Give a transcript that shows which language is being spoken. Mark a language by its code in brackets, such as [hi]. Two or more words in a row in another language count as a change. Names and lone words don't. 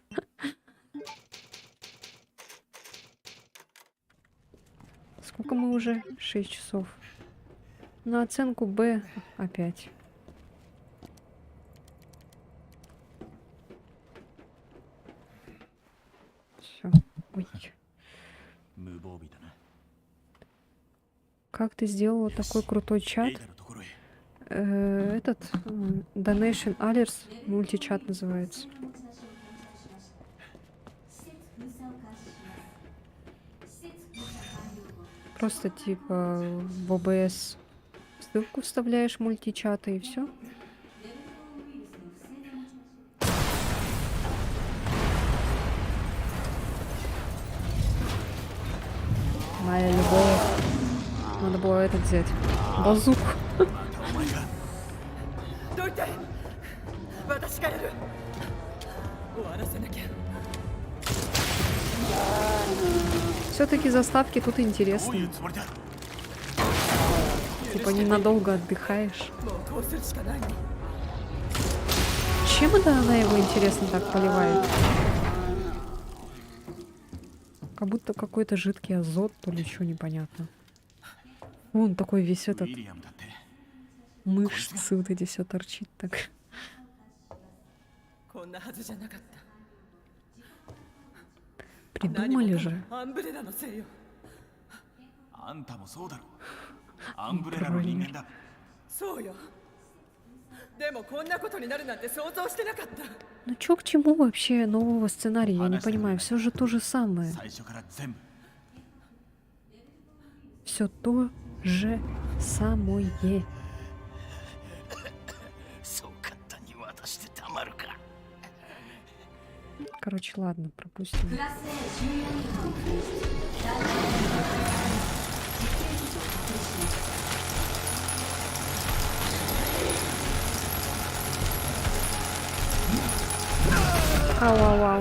[ru] Сколько мы уже? 6 часов. На оценку Б опять. Все. Ой. [ja] 無防備だな。 [ru] Как ты сделала такой крутой чат? [ja] エイダのところへ。 [ru] Этот Donation Alerts мультичат называется. [ja] 施設封鎖を開始します施設封鎖完了後 [ru] Просто типа в ОБС ссылку вставляешь мультичата и все. [ja] レベル4ウイルスの不正な持ち出し [ru] Моя любовь. Надо было этот взять. Базуку. [ja] またお前が。どいて私がやる終わらせなきゃ [ru] Все-таки заставки тут [ja] どういう [ru] интересные. [ja] つもりだ。 [ru] Типа ненадолго отдыхаешь. [ja] もうこうするしかないの [ru] Чем это она его, интересно, так поливает? Как будто какой-то жидкий азот, то ли что, непонятно. Вон такой весь [ja] ウ [ru] этот [ja] ィリアムだって。 [ru] мышцы вот эти все торчит так. [ja] こんなはずじゃなかった [ru] Придумали же. [ja] アンブレラのせいよあんたもそうだろう。アンブレラの人間だ。そうよでもこんなことになるなんて想像してなかった [ru] Ну чё к чему вообще нового сценария? Я не понимаю. Все же то же самое. [ja] 最初から全部。 [ru] Все то же самое. [ja] そう簡単に渡してたまるか。 [ru] Короче, ладно, [ja] ク [ru] пропустим. [ja] ラス A 14違反を検出大丈夫実験基地を確認します [ru] Ау, ау, ау.